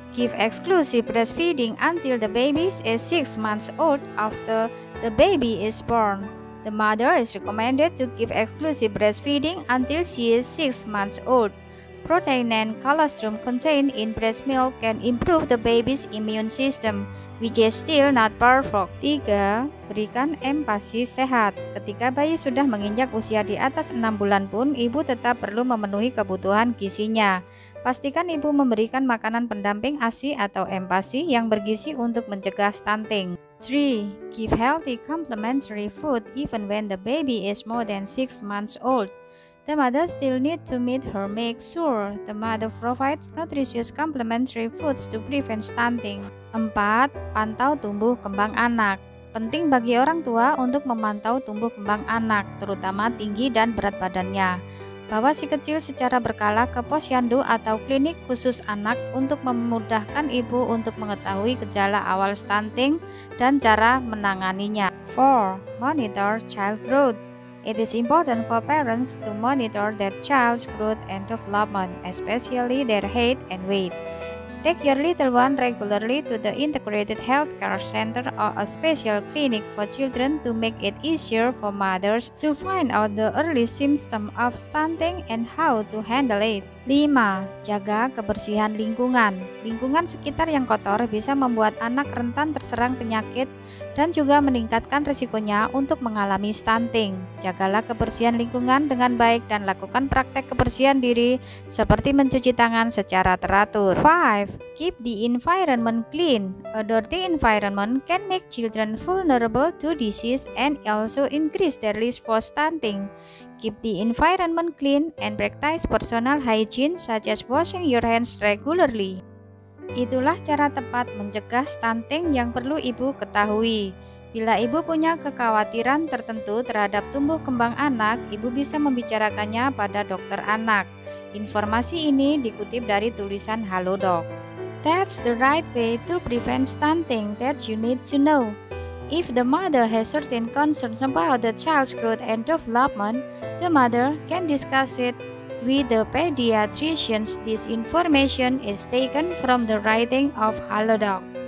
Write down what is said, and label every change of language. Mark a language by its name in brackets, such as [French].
[English] Give exclusive breastfeeding until the baby is 6 months old after the baby is born. The mother is recommended to give exclusive breastfeeding until she is 6 months old. Protein and colostrum contained in breast milk can improve the baby's immune system, which is still not perfect. [Indonesian] 3. Berikan empasi sehat. Ketika bayi sudah menginjak usia di atas 6 bulan pun, ibu tetap perlu memenuhi kebutuhan gizinya. Pastikan ibu memberikan makanan pendamping ASI atau empasi yang bergizi untuk mencegah stunting. 3. [English] Give healthy complementary food even when the baby is more than 6 months old. The mother still need to meet her make sure the mother provides nutritious complementary foods to prevent stunting. [Indonesian] 4. Pantau tumbuh kembang anak. Penting bagi orang tua untuk memantau tumbuh kembang anak, terutama tinggi dan berat badannya. Bawa si kecil secara berkala ke posyandu atau klinik khusus anak untuk memudahkan ibu untuk mengetahui gejala awal stunting dan cara menanganinya. [English] 4. Monitor child growth. It is important for parents to monitor their child's growth and development, especially their height and weight. Take your little one regularly to the Integrated Healthcare Center or a special clinic for children to make it easier for mothers to find out the early symptoms of stunting and how to handle it. [Indonesian] 5. Jaga kebersihan lingkungan. Lingkungan sekitar yang kotor bisa membuat anak rentan terserang penyakit dan juga meningkatkan risikonya untuk mengalami stunting. Jagalah kebersihan lingkungan dengan baik dan lakukan praktek kebersihan diri seperti mencuci tangan secara teratur. [English] 5. Keep the environment clean. A dirty environment can make children vulnerable to disease and also increase their risk for stunting. Keep the environment clean and practice personal hygiene such as washing your hands regularly. [Indonesian] Itulah cara tepat mencegah stunting yang perlu ibu ketahui. Bila ibu punya kekhawatiran tertentu terhadap tumbuh kembang anak, ibu bisa membicarakannya pada dokter anak. Informasi ini dikutip dari tulisan Halodoc. [English] That's the right way to prevent stunting that you need to know. If the mother has certain concerns about the child's growth and development, the mother can discuss it with the pediatricians. This information is taken from the writing of Halodoc.